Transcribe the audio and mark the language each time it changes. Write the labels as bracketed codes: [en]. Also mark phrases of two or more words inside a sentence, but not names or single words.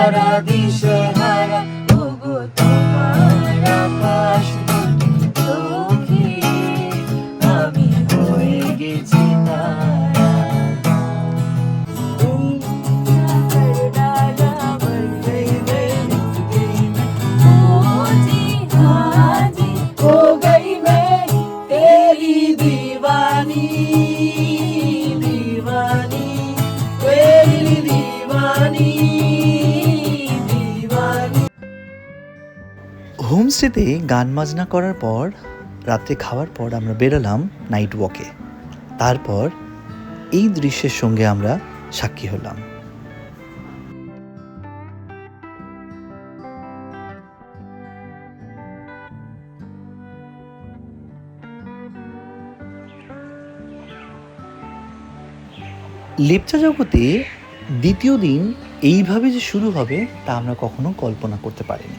[bn] দিশেহারা, ওগো তোমার আকাশ দুটি চোখে আমি হয়ে গেছি তারা। [hi] हो गई मैं तेरी दीवानी, दीवानी, तेरी दीवानी, दीवानी। [bn] হোমস্টেতে গান বাজনা করার পর রাত্রে খাওয়ার পর আমরা বেরোলাম [en] night walk. [bn] তারপর এই দৃশ্যের সঙ্গে আমরা সাক্ষী হলাম। লেপচা জগতে দ্বিতীয় দিন এইভাবে যে শুরু হবে তা আমরা কখনো কল্পনা করতে পারিনি।